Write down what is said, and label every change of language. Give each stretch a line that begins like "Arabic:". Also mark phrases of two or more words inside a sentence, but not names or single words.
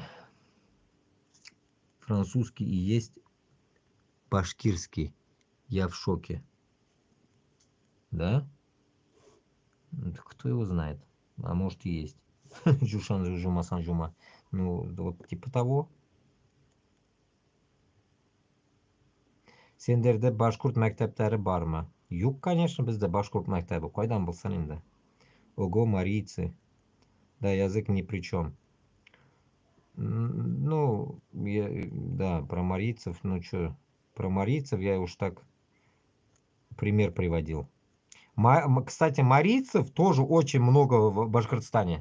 Russian: Французский и есть башкирский. Я в шоке. Да? Кто его знает? А может и есть. Жушан жума сан жума. Ну, вот типа того.
Tatar: Сендерде башкурт мәктәптәре бармы? Юк, конечно, бездә башкурт мәктәбе. Кайдан булсын инде?
Russian: Ого, марийцы. Да, язык ни при чем. Ну, да, про марийцев, ну что, про марийцев я уж так пример приводил. Кстати, марийцев тоже очень много в Башкортостане.